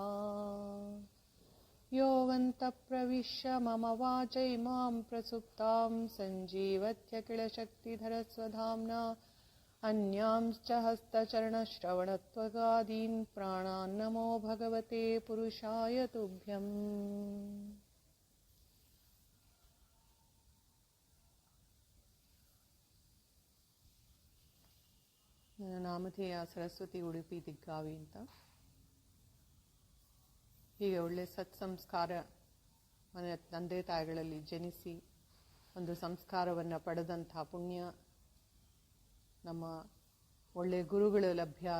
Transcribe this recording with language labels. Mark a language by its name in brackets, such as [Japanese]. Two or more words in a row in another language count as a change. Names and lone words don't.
[Sanskrit] योऽन्तः प्रविश्य मम वाचैमां प्रसुप्तां सञ्जीवत्य किल शक्तिधरस्वधाम्ना अन्यांश्च हस्तचरणश्रवणत्वगादीन् प्राणान् नमो भगवते पुरुषाय तुभ्यम्। [Kannada] ನನ್ನ ನಾಮಧೇಯ ಸರಸ್ವತಿ ಉಡುಪಿ ದಿಗ್ಗಾವಿ ಅಂತ. ಹೀಗೆ ಒಳ್ಳೆ ಸತ್ಸಂಸ್ಕಾರ ಮನೆ ತಂದೆ ತಾಯಿಗಳಲ್ಲಿ ಜನಿಸಿ ಒಂದು ಸಂಸ್ಕಾರವನ್ನು ಪಡೆದಂಥ ಪುಣ್ಯ ನಮ್ಮ ಒಳ್ಳೆ ಗುರುಗಳು ಲಭ್ಯ ಆಗಿದೆ.